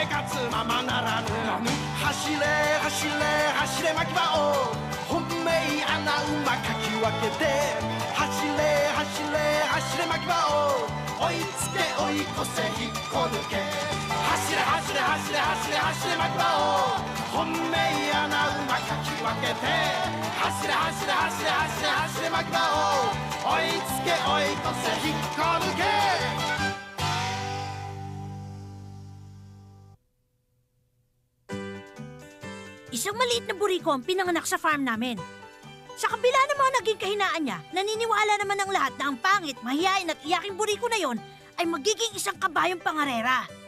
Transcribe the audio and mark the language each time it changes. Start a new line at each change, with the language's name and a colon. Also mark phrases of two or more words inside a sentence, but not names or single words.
Japanese: 活ままならぬ走れ走れ走れ巻き場を本命穴馬かき分けて走れ走れ走れ巻き場を追いつけ追い越せ引っこ抜け走れ走れ走れ走れ走れ巻き場を本命穴馬かき分けて走れ走れ走れ走れ走れ巻き場を追いつけ追い越せ引っこ抜け
Filipino: Isang maliit na buriko ang pinanganak sa farm namin. Sa kabila ng mga naging kahinaan niya, naniniwala naman ang lahat na ang pangit, mahiyain at iyaking buriko na yon ay magiging isang kabayong pangarera.